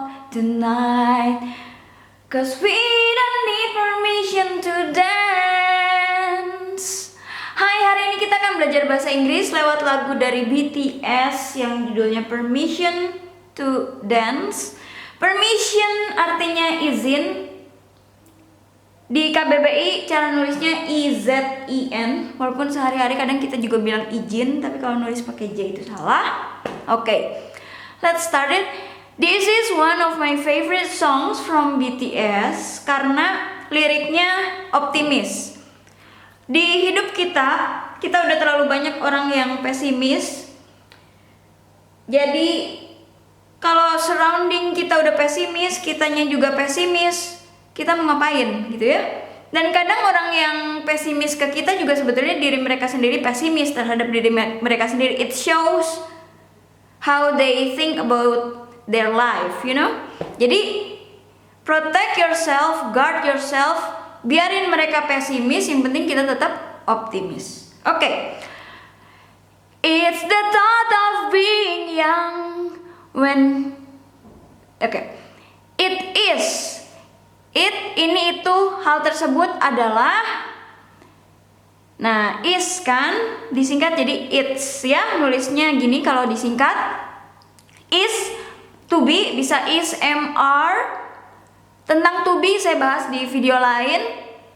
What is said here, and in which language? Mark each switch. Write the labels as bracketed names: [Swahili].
[English] tonight, 'cause we don't need permission to dance. [Indonesian] Hai, hari ini kita akan belajar bahasa Inggris lewat lagu dari BTS yang judulnya Permission to Dance. Permission artinya izin. Di KBBI cara nulisnya IZIN, walaupun sehari-hari kadang kita juga bilang izin, tapi kalau nulis pakai J itu salah. [English] Oke, let's start it. This is one of my favorite songs from BTS [Indonesian] karena liriknya optimis. Di hidup kita udah terlalu banyak orang yang pesimis. Jadi kalau surrounding kita udah pesimis, kitanya juga pesimis, kita mau ngapain gitu ya. Dan kadang orang yang pesimis ke kita juga sebetulnya diri mereka sendiri pesimis terhadap diri mereka sendiri. [English] It shows how they think about their life, you know. [Indonesian] Jadi [English] protect yourself, guard yourself. [Indonesian] Biarin mereka pesimis, yang penting kita tetap optimis. Oke. [English] It's the thought of being young when it is. [Indonesian] Ini itu, hal tersebut adalah. Nah, is kan disingkat jadi it's ya, nulisnya gini kalau disingkat. Is to be bisa is MR. Tentang to be saya bahas di video lain.